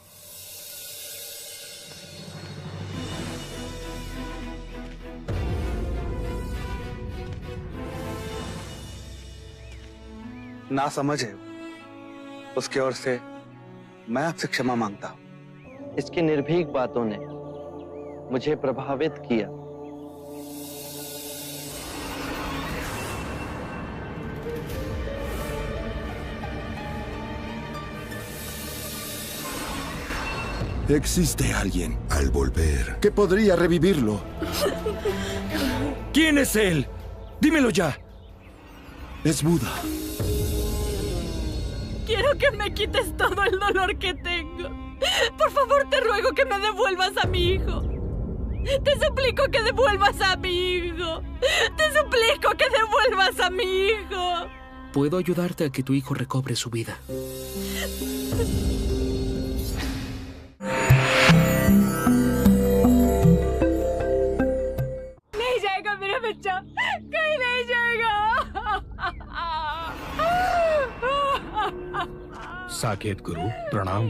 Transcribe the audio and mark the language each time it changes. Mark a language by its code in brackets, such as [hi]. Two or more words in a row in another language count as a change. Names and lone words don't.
[hi] ना समझे उसकी ओर से मैं आपसे क्षमा मांगता हूं। इसकी निर्भीक बातों ने मुझे प्रभावित किया। [es] Existe alguien al volver que podría revivirlo. ¿Quién es él? Dímelo ya. Es Buda. Quiero que me quites todo el dolor que tengo. Por favor, te ruego que me devuelvas a mi hijo. Te suplico que devuelvas a mi hijo. Te suplico que devuelvas a mi hijo. Puedo ayudarte a que tu hijo recobre su vida. [hi] नहीं जाएगा मेरा बच्चा, कहीं नहीं जाएगा। साकेत गुरु प्रणाम।